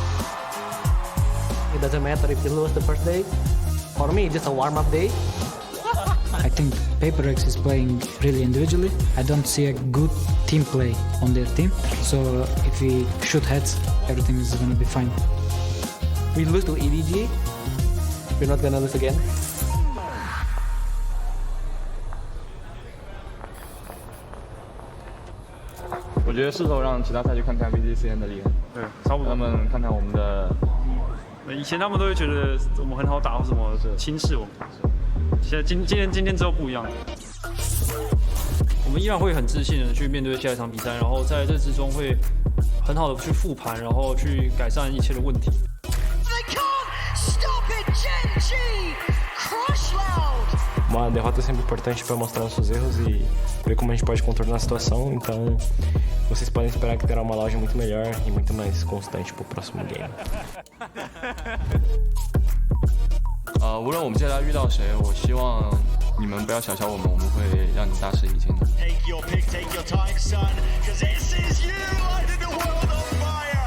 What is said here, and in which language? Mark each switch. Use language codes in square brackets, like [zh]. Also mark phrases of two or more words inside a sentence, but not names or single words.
[en] It doesn't matter if you lose the first day. For me, it's just a warm-up day. I think HyperX is playing really individually. I don't see a good team play on their team. So if we shoot heads, everything is going to be fine. We lose to EDG. We're not going to lose again. [zh] 我觉得是时候让其他赛区看看 VCT 的厉害。对，差不多。他们看看我们的。以前他们都会觉得我们很好打或什么轻视我们。现在今天之后不一样了，我们依然会很自信的去面对下一场比赛，然后在这之中会很好的去复盘，然后去改善一切的问题。 [pt] Uma derrota é sempre importante para mostrar nossos erros e ver como a gente pode contornar a situação. Então, vocês podem esperar que terá uma loja muito melhor e muito mais constante para o próximo game. [zh] 无论我们接下来遇到谁，我希望你们不要小瞧我们，我们会让你大吃一惊的。 [en] Take your pick, take your time, son, because this is you lighting the world on fire.